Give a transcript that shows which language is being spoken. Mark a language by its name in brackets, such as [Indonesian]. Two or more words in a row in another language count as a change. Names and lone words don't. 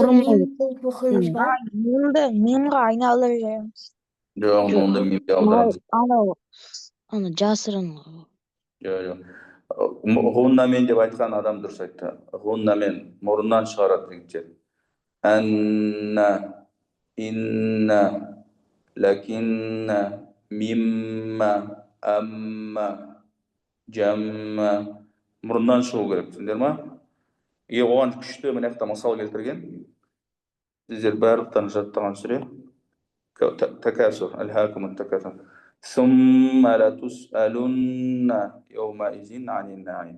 [Kazakh] Мұрын мем қылып оқимыз ба? Нунды мемға айналдырып жібереміз. Жоқ, нунды мимге аударамыз. Аны жасырын. Жоқ. Ғуннамен деп айтқан адам дұрыс айтты. Ғуннамен мұрыннан шығарады жігіттер. [Arabic] أنّ، إنّ، لكنّ، مِمّا، أمّا، جمّا. [Kazakh] Мұрыннан шығу керек, түсіндер ма? Оған күшті мына жақта мысал келтірген. Сіздер барлықтарыңыз жаттаған сүре. Такасур, [Arabic] ألهاكم التكاثر. ثم لتسألن يومئذ عن النعيم.